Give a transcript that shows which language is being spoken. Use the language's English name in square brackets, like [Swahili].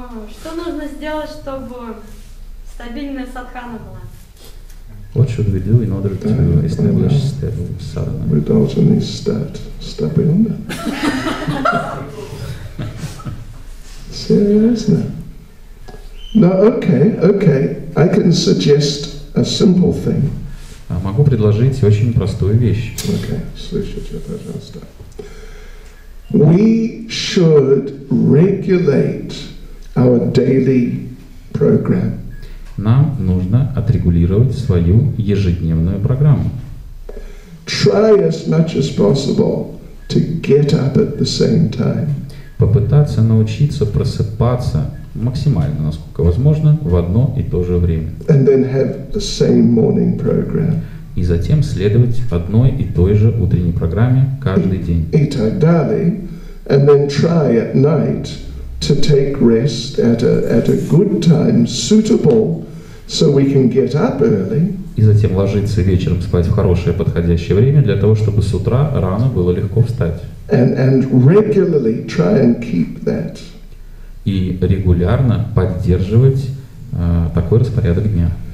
[Russian] Что нужно сделать, чтобы стабильная садхана была? [English] What should we do in order to establish stable sadhana? We [Russian] должны стать стабильно. [English] Seriously? No, okay. I can suggest a simple thing. [Russian] Могу предложить очень простую вещь. Okay, слушайте, пожалуйста. [English] we should regulate our daily program. [Russian] Нам нужно отрегулировать свою ежедневную программу. [English] Try as much as possible to get up at the same time. [Russian] Попытаться научиться просыпаться максимально, насколько возможно, в одно и то же время. [English] And then have the same morning program. [Russian] И затем следовать одной и той же утренней программе каждый день. [English] Eat ideally, and then try at night to take rest at a good time suitable so we can get up early. [Russian] И затем ложиться вечером спать в хорошее подходящее время для того, чтобы с утра рано было легко встать. [English] And regularly try and keep that. [Russian] И регулярно поддерживать такой распорядок дня.